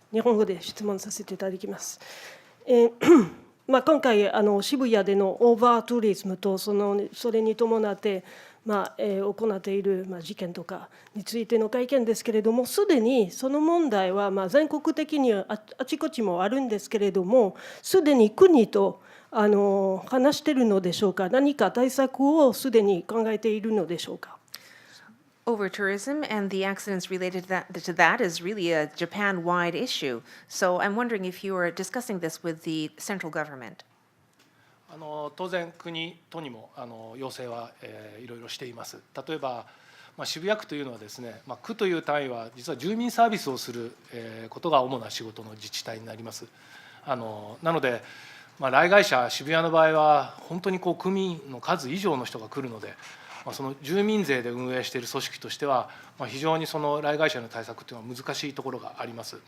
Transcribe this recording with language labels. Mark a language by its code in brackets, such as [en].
[ja] 日本語で質問させていただきます。今回渋谷でのオーバーツーリズムとそれに伴って行っている事件とかについての会見ですけれども、すでにその問題は全国的にあちこちもあるんですけれども、すでに国と話しているのでしょうか。何か対策をすでに考えているのでしょうか。 [en] Over-tourism and the accidents related to that is really a Japan-wide issue. So I'm wondering if you are discussing this with the central government. [ja] 当然、国、都にも要請はいろいろしています。例えば、渋谷区というのはですね、区という単位は実は住民サービスをすることが主な仕事の自治体になります。なので、来街者、渋谷の場合は本当に区民の数以上の人が来るので、その住民税で運営している組織としては、非常にその来街者の対策というのは難しいところがあります。